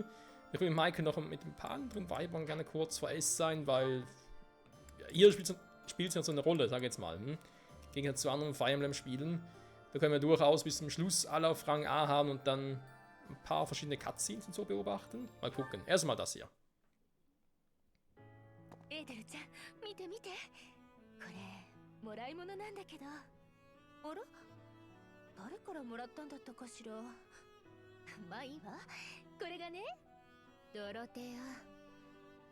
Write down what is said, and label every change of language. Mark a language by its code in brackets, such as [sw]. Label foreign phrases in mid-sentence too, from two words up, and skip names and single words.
[de] Ich will mit Michael noch mit ein paar anderen Weibern gerne kurz vor S sein, weil ja, ihr spielt ja so eine Rolle, sag ich jetzt mal. Im Gegensatz zu anderen Fire Emblem Spielen. Da können wir durchaus bis zum Schluss alle auf Rang A haben und dann ein paar verschiedene Cutscenes und so beobachten. Mal gucken. Erstmal das hier. [ja] エーデルちゃん、見て見て。これ、もらい物なんだけど。あら？誰からもらったんだったかしら。まあいいわ。これがね、ドロテア。